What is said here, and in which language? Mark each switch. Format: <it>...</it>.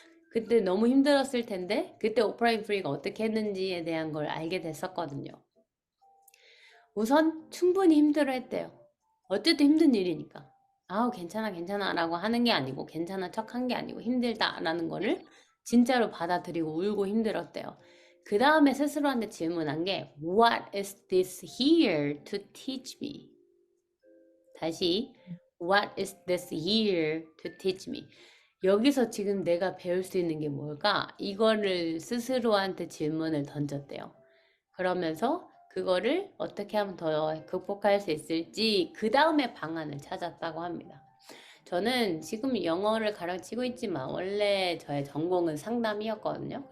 <ko>그때 너무 힘들었을 텐데 그때 오프라 윈프리가 어떻게 했는지에 대한 걸 알게 됐었거든요. 우선 충분히 힘들어했대요. 어쨌든 힘든 일이니까. 아우 괜찮아 괜찮아 라고 하는 게 아니고 괜찮은 척한 게 아니고 힘들다 라는 거를 진짜로 받아들이고 울고 힘들었대요. 그 다음에 스스로한테 질문한 게</ko> <en>What is this here to teach me?</en> <ko>다시</ko> <en>What is this here to teach me?</en> <ko>여기서 지금 내가 배울 수 있는 게 뭘까? 이거를 스스로한테 질문을 던졌대요. 그러면서 그거를 어떻게 하면 더 극복할 수 있을지 그 다음에 방안을 찾았다고 합니다. 저는 지금 영어를 가르치고 있지만 원래 저의 전공은 상담이었거든요.</ko>